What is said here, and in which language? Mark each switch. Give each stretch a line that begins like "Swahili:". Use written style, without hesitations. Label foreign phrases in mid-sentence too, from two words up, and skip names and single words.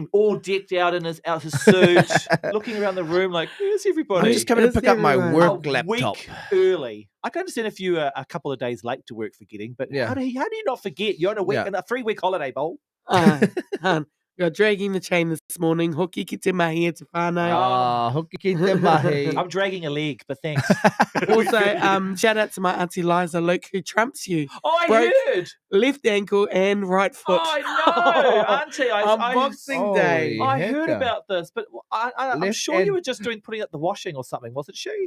English: All decked out in his suit, looking around the room like, "Where's everybody?" I'm just coming to Is pick up my everyone- work A laptop. week early. I can understand if you are a couple of days late to work forgetting, but Yeah. how do you not forget? You're on a week Yeah. and a 3-week holiday, Bowl. Han, you're dragging the chain this morning.
Māori: Hoki ki te mahi e te whānau. Hoki ki te mahi.
English: I'm dragging a leg, but thanks. Also, shout out to my auntie Liza Luke, who trumps you. Oh, I Broke- heard. Left ankle and right foot. Oh, no, Auntie. On Boxing Day. Holy I heard hecka. about this, but I'm Left sure you and- were just putting up the washing or something, wasn't she?